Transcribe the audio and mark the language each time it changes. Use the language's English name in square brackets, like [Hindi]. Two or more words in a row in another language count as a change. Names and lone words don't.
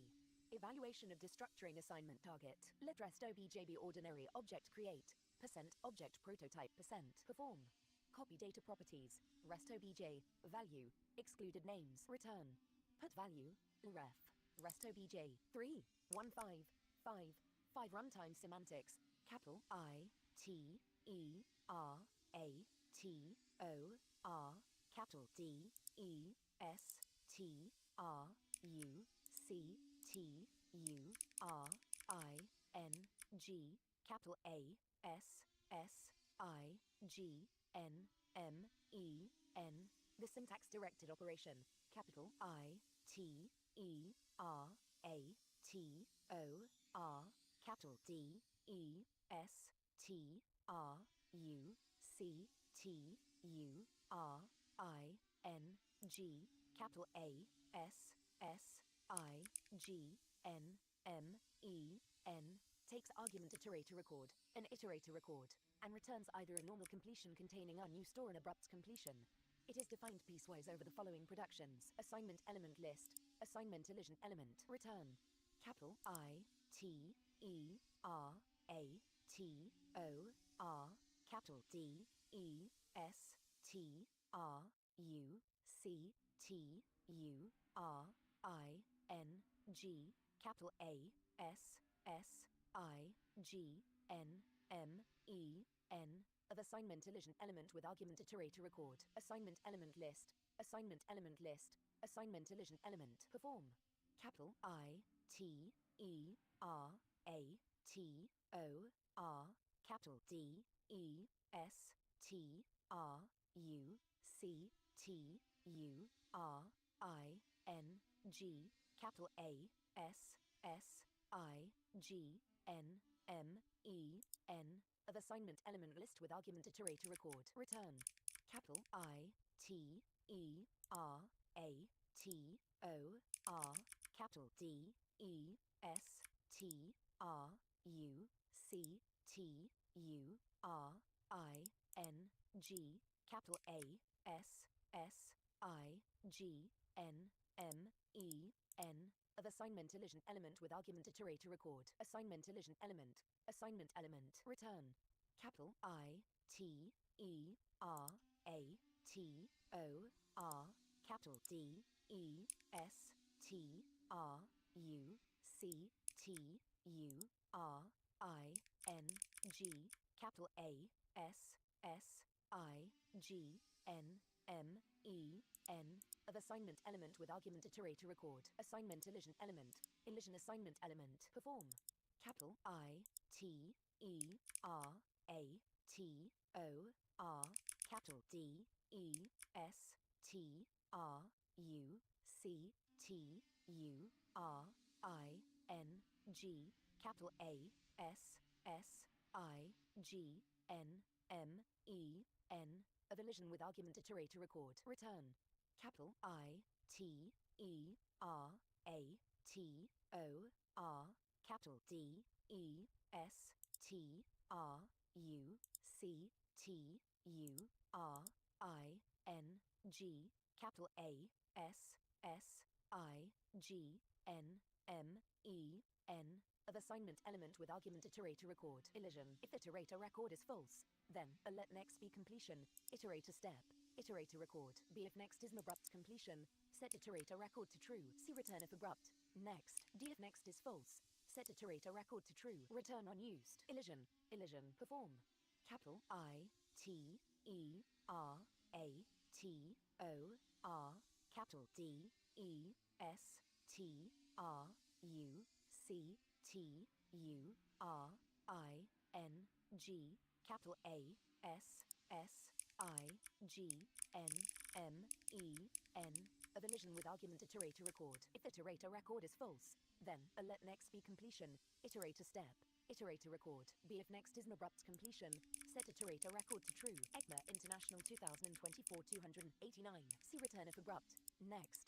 [English] Evaluation of destructuring assignment target. Let rest objb ordinary object create. Percent object prototype percent. Perform. Copy data properties. Rest obj. Value. Excluded names. Return. Put value. Ref. Rest obj. 3, 1, 5, 5. 5 runtime semantics. Capital I, T, E, R, A, T, O, R, capital D, E, S, T, R, U, C, T, U, R, I, N, G, capital A, S, S, I, G, N, M, E, N. The syntax-directed operation. Capital I, T, E, R, A, T, O, R, capital D, E, S, T, R, U, C, T, U, R, I, N, G, capital A, S, S, I, G, N, M, E, N, takes argument iterator record, an iterator record, and returns either a normal completion containing unused or an abrupt completion. It is defined piecewise over the following productions. Assignment element list. Assignment elision element. Return. Capital I, T, E, R, A, T, O, R, capital D, E, S, T, R, U, C, T, U, R, I, N, G, capital A, S, S, I, G, N, M, E, N, of assignment elision element with argument iterator record. Assignment element list. Assignment element list. Assignment elision element. Perform. Capital I, T, E, R, A, T, O, R, capital D, E, S, T, R, U, C, T, U, R, I, N, G, capital A, S, S, I, G, N, M, E, N, of assignment element list with argument iterator record. Return. Capital I, T, E, R, A, T, O, R, capital D, E, S, T, R, U, C, T, U, R, I, N, G, capital A, S, S, I, G, N, M, E, N, of assignment elision element with argument iterator record. Assignment elision element. Assignment element. Return. Capital I, T, E, R, A, T, O, R, capital D, E, S, T, R, U, C, T, U, R, I, N, G, capital A, S, S, I, G, N, M, E, N, of assignment element with argument iterator record. Assignment elision element. Elision assignment element. Perform. Capital I, T, E, R, A, T, O, R, capital D, E, S, T, R, U, C, T, U, R, I, N, G, capital A, S, S, I, G, N, M, E, N, of elision with argument iterator record. Return. capital I T E R A T O R, capital D E S T R U C T U R I N G, capital A S S I G N M E N, of assignment element with argument iterator record. Elision. If iterator record is false, then a let next be completion, iterator step, iterator record. B if next is abrupt completion, set iterator record to true. C return if abrupt. Next. D if next is false, set iterator record to true. Return unused. Elision. Elision. Perform. Capital I T E R A T O R, capital D E S T R U C T U R I N G, capital A S S I G N M E N, of elision with argument iterator record. If iterator record is false, then a let next be completion, iterator step, iterator record. B if next is an abrupt completion, set iterator record to true. EGMA International 2024 289. C return if abrupt. Next.